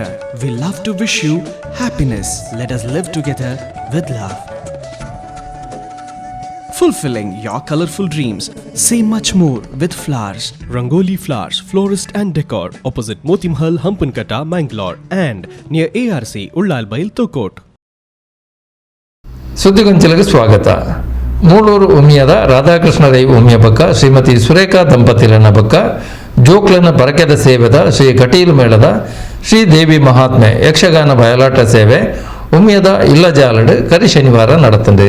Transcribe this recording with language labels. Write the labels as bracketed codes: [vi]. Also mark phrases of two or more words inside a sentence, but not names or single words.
[en] We love to wish you happiness. Let us live together with love. Fulfilling your colorful dreams. Say much more with flowers. Rangoli Flowers, Florist and Decor, opposite Moti Mahal, Hampankata, Mangalore, and near ARC, Ullal Bail, Tokot. [kn] ಸುದ್ದಿಗೊಂಚಲಿಗೆ ಸ್ವಾಗತ. [tcy] ಮೂಳೂರು ಉಮಿಯದ ರಾಧಾಕೃಷ್ಣ ರೈ ಉಮಿಯ ಬಕ್ಕ ಶ್ರೀಮತಿ ಸುರೇಖಾ ದಂಪತಿರನ ಬಕ್ಕ ಜೋಕ್ಲನ ಬರಕೆದ ಸೇವೆದ ಶ್ರೀ ಕಟೀಲು ಮೇಳದ ಶ್ರೀ ದೇವಿ ಮಹಾತ್ಮೆ ಯಕ್ಷಗಾನ ಬಯಲಾಟ ಸೇವೆ ಉಮಿಯದ ಇಲ್ಲಜಾಲಡ್ ಕರಿ ಶನಿವಾರ ನಡೆತಂದೆ.